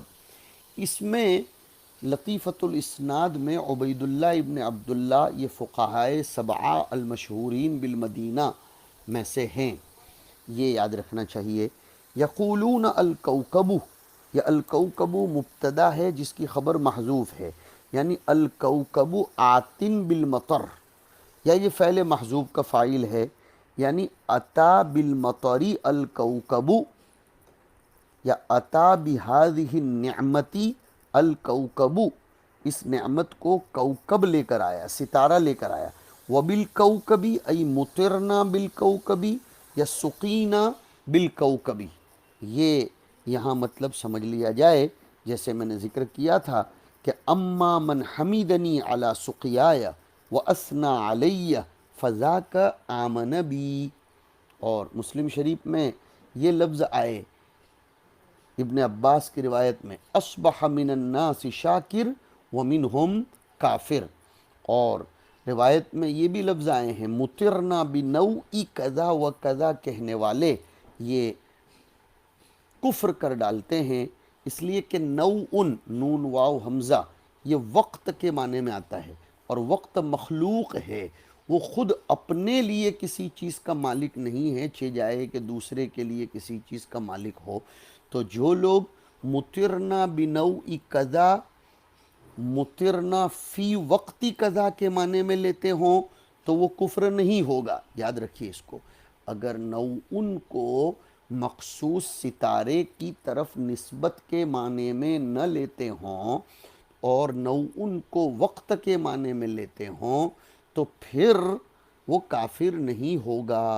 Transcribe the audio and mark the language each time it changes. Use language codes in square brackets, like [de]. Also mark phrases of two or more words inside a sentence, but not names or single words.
[ur] اس میں [ar] لطیفۃ الاسناد [ur] میں عبید اللہ ابن عبداللہ، یہ فقہائے سبعہ [ar] المشہورین بالمدینہ [ur] میں سے ہیں، یہ یاد رکھنا چاہیے۔ [ar] یقولون الکوکب، [ur] یا الکوکب مبتدا ہے جس کی خبر محذوف ہے، یعنی [ar] الکوکب آتن بالمطر، [ur] یا یہ فعل محذوف کا فاعل ہے، یعنی [ar] اتا بالمطری الکوکب، [ur] یا [ar] اتا بہذہ النعمتی الکوکب، [ur] اس نعمت کو کوکب لے کر آیا، ستارہ لے کر آیا۔ [ar] وبالکوکبی ای مطرنا بالکوکبی یا سقینا بالکوکبی، [ur] یہ یہاں مطلب سمجھ لیا جائے، جیسے میں نے ذکر کیا تھا کہ [ar] اما من حمیدنی علی سقیای واثنی علی فذاک آمن بی، [ur] اور مسلم شریف میں یہ لفظ آئے ابن عباس کی روایت میں [ar] اصبح من الناس شاکر ومنہم کافر، [ur] اور روایت میں یہ بھی لفظ آئے ہیں [ar] مطرنا بنوع کذا و کذا [ur] کہنے والے یہ کفر کر ڈالتے ہیں، اس لیے کہ نوع، نون واو حمزہ، یہ وقت کے معنی میں آتا ہے، اور وقت مخلوق ہے، وہ خود اپنے لیے کسی چیز کا مالک نہیں ہے، چہ جائے کہ دوسرے کے لیے کسی چیز کا مالک ہو۔ تو جو لوگ [ar] مطرنا بنوع کذا، مطرنا فی وقتی قضا [ur] کے معنی میں لیتے ہوں تو وہ کفر نہیں ہوگا. یاد رکھیے اس کو. اگر نوعن کو مخصوص ستارے کی طرف نسبت کے معنی میں نہ لیتے ہوں اور نوعن کو وقت کے معنی میں لیتے ہوں تو پھر وہ کافر نہیں ہوگا.